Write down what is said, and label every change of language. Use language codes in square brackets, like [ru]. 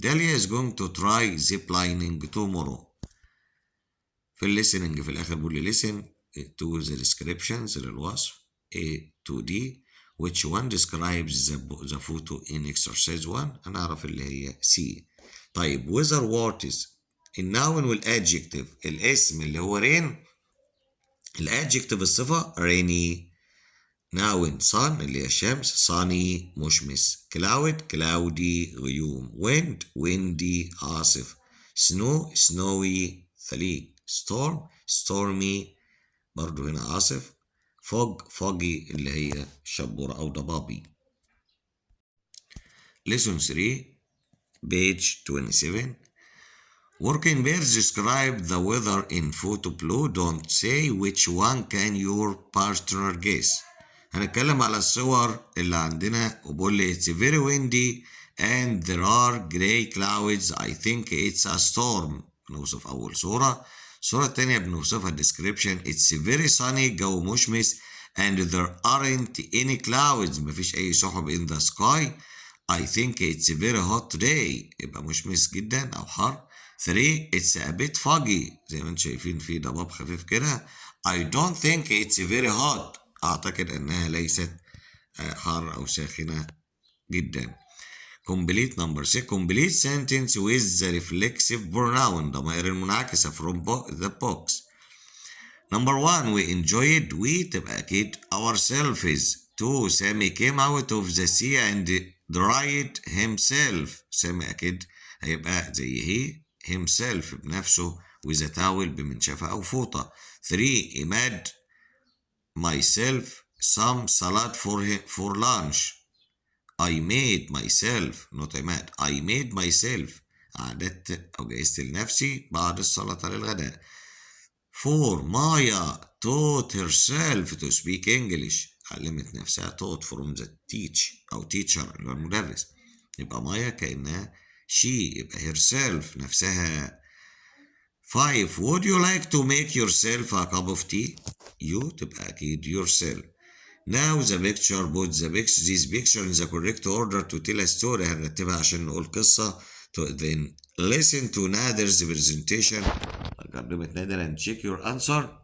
[en] Dahlia is going to try ziplining tomorrow. [ar] في الليسننج في الآخر بقول لي [en] listen to the descriptions [ar] للوصف [en] A to D which one describes the photo in exercise 1؟ [ar] هنعرف اللي هي C. طيب [en] weather what is [ar] الناون والadjective. الاسم اللي هو rain، الadjective الصفة rainy. [en] noun sun [ar] اللي هي الشمس sunny مشمس. [en] cloud cloudy [ar] غيوم. [en] wind windy [ar] عاصف. [en] snow snowy [ar] ثليج. [en] storm stormy [ar] برضو هنا عاصف. [en] fog foggy [ar] اللي هي شبورة أو ضبابي. [en] lesson 3 page 27. Working pairs describe the weather in photo below. Don't say which one can your partner guess. [ar] هنتكلم على الصور اللي عندنا وبقول لي [en] it's very windy and there are gray clouds. I think it's a storm. [ar] بنوصف أول صورة. الصورة التانية بنوصفها description. [en] It's very sunny [ar] جو مشمس [en] and there aren't any clouds. [ar] مفيش أي سحب [en] in the sky. I think it's very hot today. [ar] يبقى مشمس جدا أو حر. 3 [en] it's a bit foggy [ar] زي ما انتم شايفين في ضباب خفيف كده. [en] I don't think it's very hot. [ar] أعتقد أنها ليست حار أو ساخنة جدا. [en] complete number 6. complete sentence with the reflexive pronoun [ar] ضمائر المنعكسة [en] from the box. number 1 we enjoyed we [ar] تبقى أكيد [en] ourselves. 2 سامي came out of the sea and dried himself. [ar] سامي أكيد هيبقى زي هي himself بنفسه [en] with a towel [ar] بمنشفة أو فوطة. [en] 3 Imad myself some salad for lunch. I made myself not Imad I made myself [ar] أعددت أو جهزت لنفسي بعض السلطة للغداء. [en] 4 Maya taught herself to speak English. [ar] علمت نفسها [en] taught from the teach [ar] أو teacher اللي هو المدرس. يبقى مايا كأنها she يبقى herself نفسها. [en] 5 would you like to make yourself a cup of tea؟ you [ar] تبقى أكيد [en] yourself. now the picture put this picture in the correct order to tell a story. [ar] هنرتبها عشان نقول قصة. [en] then listen to Nader's presentation. [ar] قدمت نادر [en] and check your answer.